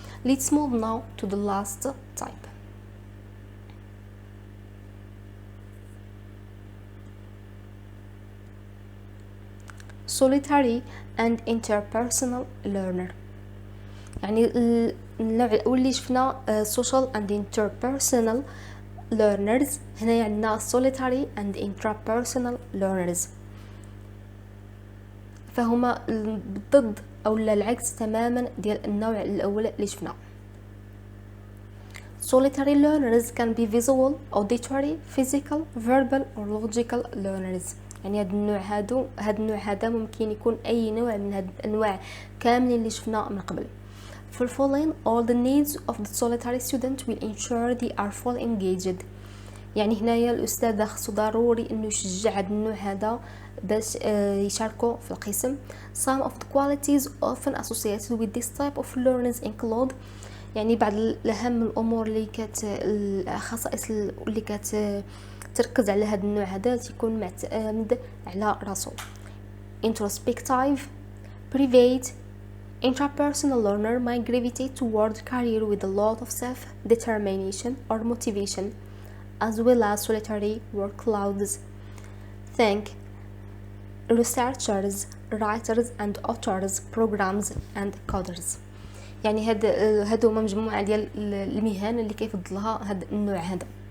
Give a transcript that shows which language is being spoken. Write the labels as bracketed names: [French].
[English] Let's move now to the last type. solitary and interpersonal learner. [Arabic] يعني النوع الاول اللي شفنا [English] social and interpersonal learners، [Arabic] هنا عندنا [English] solitary and intrapersonal learners، [Arabic] فهما بالضد او العكس تماما ديال النوع الاول اللي شفنا. [English] solitary learners can be visual, auditory, physical, verbal or logical learners. [Arabic] يعني هذا النوع هذا ممكن يكون اي نوع من هاد الانواع كاملين اللي شفنا من قبل. [English] fulfilling all the needs of the solitary student will ensure they are fully engaged. [Arabic] يعني هنايا الاستاذ خصو ضروري انه يشجع هذا النوع هذا باش يشاركوا في القسم. [English] some of the qualities often associated with this type of learners include، [Arabic] يعني بعض الاهم الامور اللي الخصائص اللي تركز على هذا النوع هذا تيكون معتمد على راسو. [English] introspective, private, intrapersonal learner might gravitate toward career with a lot of self-determination or motivation, as well as solitary workloads. Think researchers, writers and authors, programs and coders. [Arabic] يعني هادو هما مجموعة ديال المهن اللي كيفضلها هاد النوع هذا.